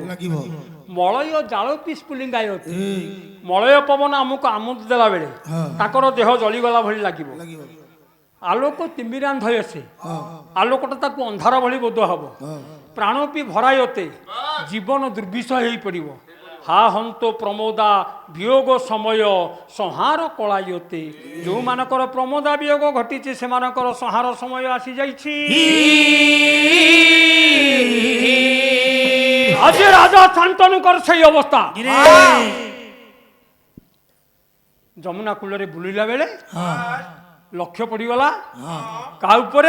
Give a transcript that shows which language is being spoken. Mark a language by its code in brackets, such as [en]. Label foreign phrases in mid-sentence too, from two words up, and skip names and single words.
[sa] ମଳୟ ଜାଳ ପିସ୍ଫୁଲିଙ୍ଗାୟତେ, [or] ମଳୟ ପବନ ଆମକୁ ଆମୋଦ ଦେଲା ବେଳେ ତାଙ୍କର ଦେହ ଜଳିଗଲା ଭଳି ଲାଗିବ। [sa] ଆଲୋକ ତିମିରାନ୍ଧ ହେସେ, [or] ଆଲୋକଟା ତାକୁ ଅନ୍ଧାର ଭଳି ବୋଧ ହବ। [sa] ପ୍ରାଣପି ଭରାୟତେ, [or] ଜୀବନ ଦୁର୍ବିଷ ହେଇପଡ଼ିବ। [sa] হা হন্ত প্রমোদা বিয়োগ সময় সংহার কলায়তে, [or] ଯେଉଁମାନଙ୍କର ପ୍ରମୋଦା ବିୟୋଗ ଘଟିଛି ସେମାନଙ୍କର ସଂହାର ସମୟ ଆସି ଯାଇଛି। ଆଜି ରାଜା ଶାନ୍ତନୁଙ୍କର ସେଇ ଅବସ୍ଥା। ଯମୁନା କୂଳରେ ବୁଲିଲା ବେଳେ ଲକ୍ଷ୍ୟ ପଡ଼ିଗଲା କାହା ଉପରେ?